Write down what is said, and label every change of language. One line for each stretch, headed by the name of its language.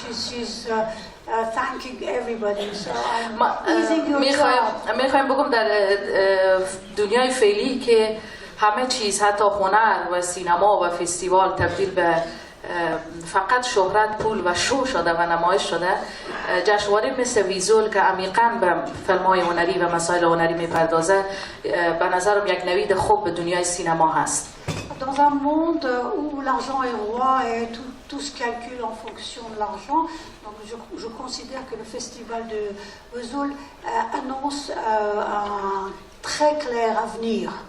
English: She's thanking everybody, so I'm easing your job.
Persian: میخوایم بگم در دنیای فعلی که همه چیز حتی هنر و سینما و فستیوال تبدیل به فقط شهرت، پول و شو شده و نمایش شده، جشنواره مثل ویزول که عمیقاً به فیلم‌های هنری و مسائل هنری میپردازه به نظرم یک نوید خوب به دنیای سینما هست.
French: Dans un monde où l'argent est roi et tout se calcule en fonction de l'argent, donc je considère que le festival de Vesoul annonce un très clair avenir.